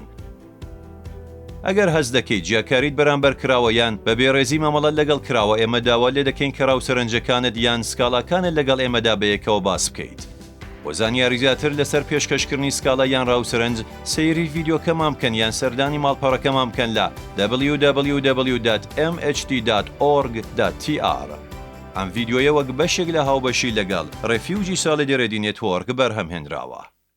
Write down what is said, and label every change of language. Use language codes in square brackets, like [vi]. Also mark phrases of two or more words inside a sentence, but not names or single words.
[ckb] ئەگەر هەست دەکەیت جیاکاریت بەرامبەر کراوەیان بە بێڕێزی مامەڵەت لەگەڵ کراوە ئێمە داوا لێ دەکەین کە ڕاوسەرنجەکانت یان سکاڵاکانت لەگەڵ ئێمەدا بەیەکەوە باس بکەیت. بۆ زانیاری زیاتر لەسەر پێشکەشکردنی سکاڵا یان ڕاوسەرنج سەیری ڤیدیۆکەمان بکەن یان سەردانی ماڵپەڕەکەمان بکەن لە www.mhd.org.tr. ئەم ڤیدیۆیە وەک بەشێک لە هاوبەشی لەگەڵ ڕێفیوجی ساڵی دێرەدی نێتوۆرک بەرهەمهێنراوە.